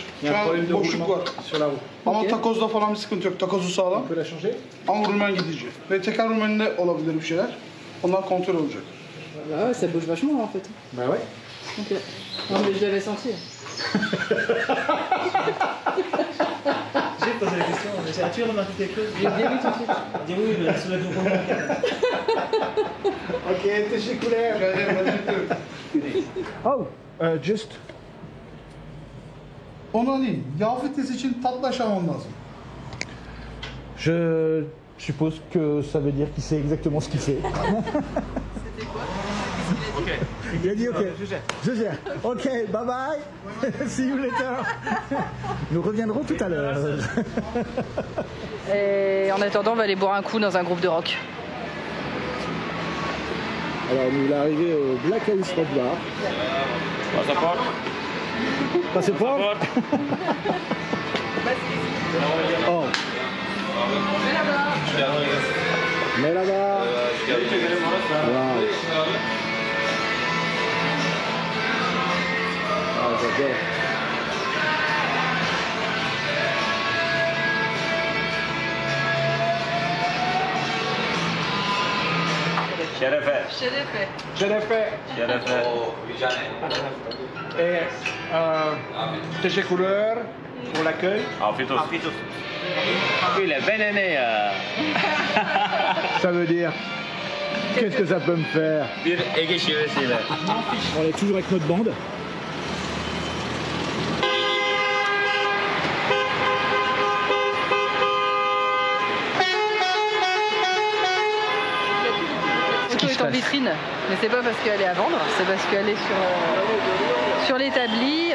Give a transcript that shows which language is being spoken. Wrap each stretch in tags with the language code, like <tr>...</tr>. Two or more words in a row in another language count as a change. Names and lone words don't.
<tr>Şu an boşluk var.</tr> <fr>Sur la roue.</fr> <tr>Ama takozda falan bir sıkıntı yok. Takozu sağlam.</tr> <fr>On peut la changer?</fr> <tr>Ama rulmen gidici. Ve teker rulmeninde olabilir bir şeyler. Onlar kontrol olacak.</tr> <fr>Bah ouais, ça bouge vachement en fait. Bah ouais. Ok. Non mais je l'avais senti. J'ai posé la question, mais as-tu remarqué quelque chose? J'ai bien vu tout de suite. Dis oui, mais ça doit être au moment.</fr> <tr>Ok, teşekkürler. Oh, just. Onu alayım. Yağ filtresi için tatlı aşamam lazım.</tr> <fr>Je suppose que ça veut dire qu'il sait exactement ce qu'il fait. Il a dit ok. Je gère.</fr> <en>Ok, bye bye. See you later.</en> <fr>Nous reviendrons tout à l'heure. Et en attendant, on va aller boire un coup dans un groupe de rock. Alors, nous l'arrivée au Black House Rock Bar. Passeport. Passeport. Oh.</fr> <tr>Merhaba.</tr> <fr>Wow. Ah, j'adore.</fr> <tr>Şerefe. Şerefe. Şerefe. Şerefe.</tr> <fr>Et teşekkürler pour l'accueil.</fr> <tr>Afiyet olsun. Afiyet olsun. Böyle benene ya.</tr> <fr>Ça veut dire qu'est-ce que ça peut me faire?</fr> <tr>Bir Ege şivesiyle.</tr> <fr>On est toujours avec notre bande. L'auto est en vitrine, mais c'est pas parce qu'elle est à vendre, c'est parce qu'elle est sur l'établi.</fr>